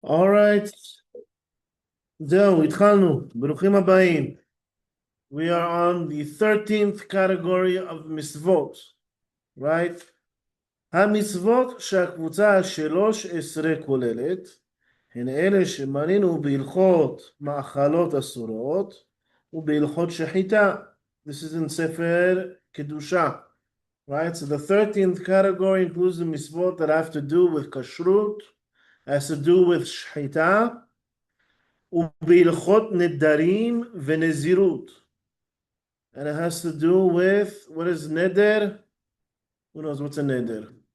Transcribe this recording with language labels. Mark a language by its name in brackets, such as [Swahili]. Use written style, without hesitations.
[Hebrew] Alright, זהו, התחלנו. ברוכים הבאים. [English] We are on the 13th category of mitzvot, right? [Hebrew] המצוות שהקבוצה ה-13 כוללת, הן אלה שמנינו בהלכות מאכלות אסורות ובהלכות שחיטה. [English] This is in ספר קדושה, right? So the 13th category includes the mitzvot that have to do with kashrut, has to do with shechitah, [Hebrew] ובהלכות נדרים ונזירות. [English] And it has to do with, what is neder? Who knows what's a neder?